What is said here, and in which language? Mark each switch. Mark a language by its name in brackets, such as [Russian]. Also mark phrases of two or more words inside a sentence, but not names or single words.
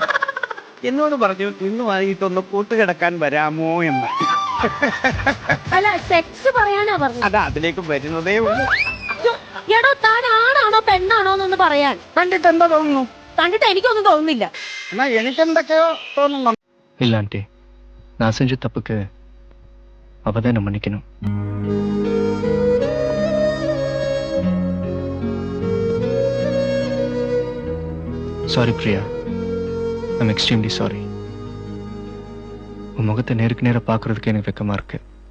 [Malayalam] എന്നോട് പറഞ്ഞു ഇന്ന് വൈകിട്ടൊന്ന് കൂട്ടുകിടക്കാൻ വരാമോ എന്ന്. അല്ല സെക്സ് പറയാനാ പറഞ്ഞു. അതാ അതിലേക്ക് വരുന്നതേ ഉള്ളൂ. എടോ താൻ ആണാണോ പെണ്ണാണോ എന്നൊന്ന് പറയാൻ. കണ്ടിട്ട് എന്താ തോന്നുന്നു? കണ്ടിട്ട് എനിക്കൊന്നും തോന്നുന്നില്ല. എന്നാ എനിക്കെന്തൊക്കെയോ തോന്നുന്നു. [Tamil] இல்ல ஆண்டி, நான் செஞ்ச தப்புக்கு அவதான் என்ன மன்னிக்கணும். [English] sorry Priya, I'm extremely sorry. [Tamil] உன் முகத்தை நேருக்கு நேர பாக்குறதுக்கு எனக்கு வெக்கமா இருக்கு.